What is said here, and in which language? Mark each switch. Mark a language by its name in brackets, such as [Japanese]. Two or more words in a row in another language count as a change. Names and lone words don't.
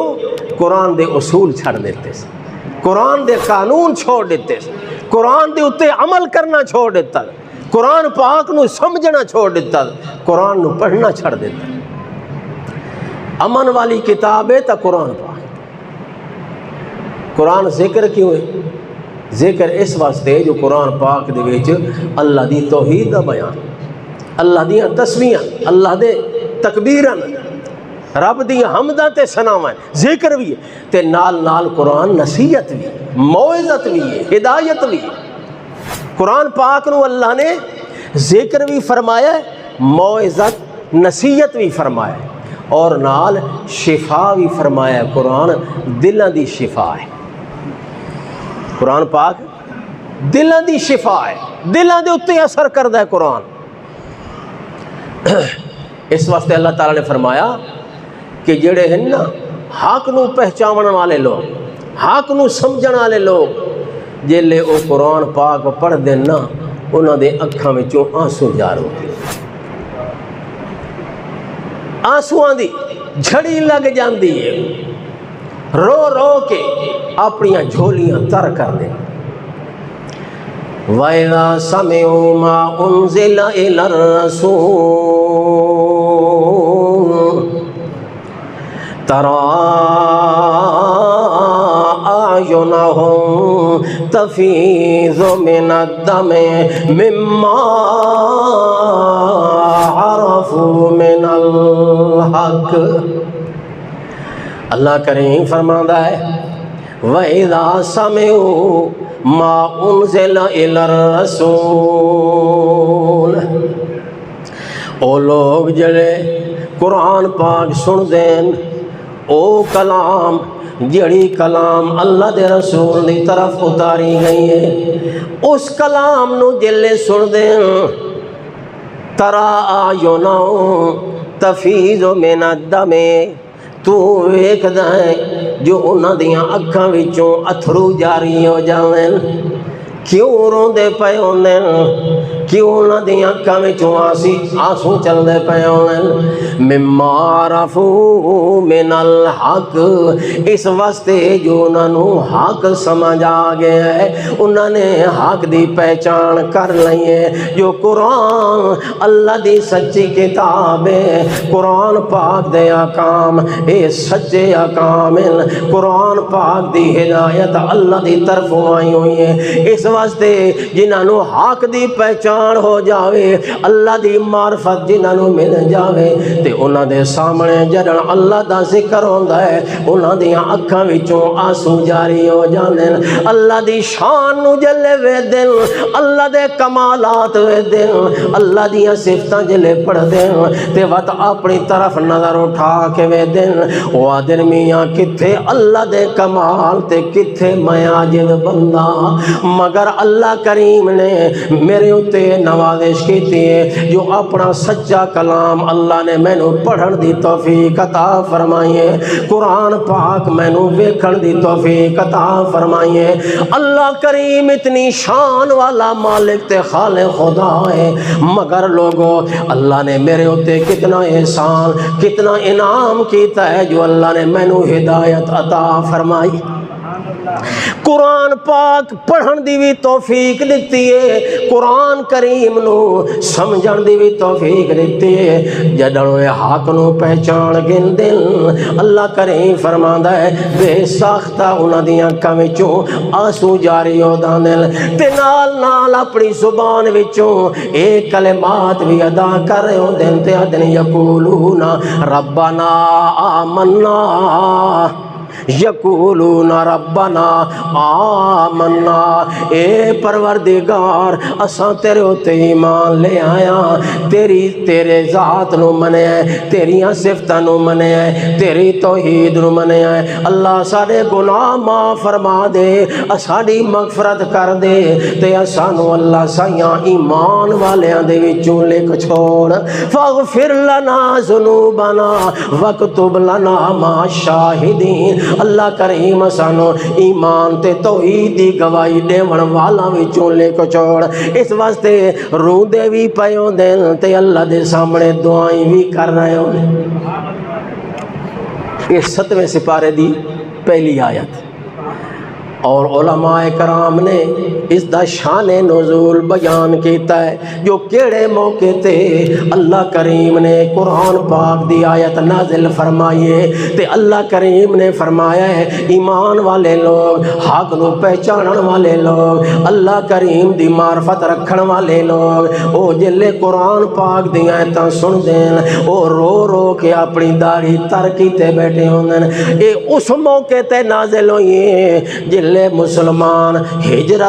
[Punjabi] قرآن دے اصول چھڑ دیتے سے، قرآن دے قانون چھوڑ دیتے سے، قرآن دے اتے عمل کرنا چھوڑ دیتا، قرآن پاک نو سمجھنا چھوڑ دیتا، قرآن نو پڑھنا چھڑ دیتا۔ امن والی کتاب ہے تا قرآن پاک۔ قرآن ذکر کیوں ہے؟ ذکر اس واسطے جو قرآن پاک دے وچ اللہ دی توحید دا بیان، اللہ دیاں تسبیحاں، اللہ دے تکبیراں، رب دیاں حمداں تے ثناواں، ذکر بھی ہے تے نال نال قرآن نصیحت بھی، موعظت بھی ہے، ہدایت بھی ہے۔ قرآن پاک نو اللہ نے ذکر بھی فرمایا ہے، موعظت نصیحت بھی فرمایا ہے۔ اور نال شفا بھی فرمایا قرآن دلاں دی شفا ہے قرآن پاک دلاں دی شفا ہے دلاں دے اتنے اثر کردا ہے قرآن اس واسطے اللہ تعالیٰ نے فرمایا کہ جڑے ہیں نا حق نو پہچان والے لوگ حق نو سمجھن والے لوگ جیلے او قرآن پاک پڑھ دیں نا انہاں دے اکھاں وچوں آنسو جار ہو گئے آنسواں دی جھڑی لگ جاندی ہے رو رو کے اپنیاں جھولیاں تر کر دیں [Arabic] وَإِذَا سَمِعُوا مَا أُنزِلَ إِلَى الرَّسُولِ تَرَى أَعْيُنَهُمْ تَفِيضُ مِنَ الدَّمْعِ مِمَّا عَرَفُوا مِنَ الْحَقِّ [Punjabi] اللہ کریم فرماتا ہے [Arabic] وَإِذَا سَمِعُوا ما انزل الى [Punjabi] الرسول او لوگ جڑے قرآن پاک سن دین او کلام جڑی کلام اللہ دے رسول دی طرف اتاری گئی ہے اس کلام نو جلے سن دین [Arabic] ترا اعینہم تفیض من الدم [Punjabi] تو ویکھدا ہے جو انہاں دیاں اکھاں وچوں اتھرو جاری ہو جاویں کیوں روندے پئے ہوندے کیوں انہاں دیاں اکھاں وچوں آنسو چلدے پئے ہوندے [Arabic] مما عرفوا من الحق [Punjabi] اس واسطے جو انہاں نو حق سمجھ آ گیا ہے انہاں نے حق دی پہچان کر لئی ہے جو قرآن اللہ دی سچی کتاب ہے قرآن پاک دے احکام اے سچے احکام قرآن پاک دی ہدایت اللہ دی طرف آئی ہوئی ہے اس واسطے جنہاں نو حق دی پہچان ہو جاوے اللہ دی معرفت جنہاں نو مل جاوے تے انہاں دے سامنے جڑن اللہ دا ذکر ہوندا ہے انہاں دیاں اکھاں وچوں آنسو جاری ہو جاندے اللہ دی شان نو جلے ویدن اللہ دے کمالات ویدن اللہ دیاں صفتاں جلے پڑھ دین تے وقت اپنی طرف نظر اٹھا کے ویدن او آدن میاں کتھے اللہ دے کمال تے کتھے میں عاجز بندہ مگر اللہ کریم نے میرے اتے نوازش کی تھی جو اپنا سچا کلام اللہ نے میں نو پڑھن دی توفیق عطا فرمائیے قرآن پاک میں نو ویکھن دی توفیق عطا فرمائیے اللہ کریم اتنی شان والا مالک تے خالق خدا ہے مگر لوگوں اللہ نے میرے اتے کتنا احسان کتنا انعام کیتا ہے جو اللہ نے میں نو ہدایت عطا فرمائی قرآن پاک پڑھن دی بھی توفیق دیتی ہے قرآن کریم نو سمجھن دی بھی توفیق دیتی ہے جدوں حق نو پہچان گن دل اللہ کریم فرماندا ہے بے ساختہ انہاں دیاں اکھاں وچوں آنسو جاری ہو دل تے نال نال اپنی زبان وچوں اے کلمات بھی ادا کر رہے ہوندے تے ادن [Arabic] یقولون ربنا آمنا یقولون ربنا آمنا [Punjabi] اے پروردگار اساں تیرے اتے ایمان لے آیا تیرے ذات نو منے تیریاں صفتاں نو منے تیری توحید نو منے اللہ سارے گناہ معاف فرما دے ساڈی مغفرت کر دے تے اسانو اللہ سائیاں ایمان والیاں دے وچوں لکھ چھوڑ [Arabic] فاغفر لنا ذنوبنا واکتب لنا مع الشاہدین [Punjabi] اللہ کریم سانو ایمان تے توحید دی گواہی دیون والاں وچوں لے کے چھوڑ اس واسطے روندے بھی پئے ہوندے تے اللہ دے سامنے دعائیں بھی کر رہے ہوندے یہ 7ویں سپارے دی پہلی آیت اور علماء کرام نے اس دا شان نزول بیان کیتا ہے جو کیڑے موقع تے اللہ کریم نے قرآن پاک دی آیت نازل فرمائیے تے اللہ کریم نے فرمایا ہے ایمان والے لوگ حق نو پہچانن والے لوگ اللہ کریم دی معرفت رکھن والے لوگ او جلے قرآن پاک دی آیتاں سن دین او رو رو کے اپنی داڑھی تر کیتے بیٹھے ہوندن اے اس موقع تے نازل ہوئی جلے مسلمان ہجرت کر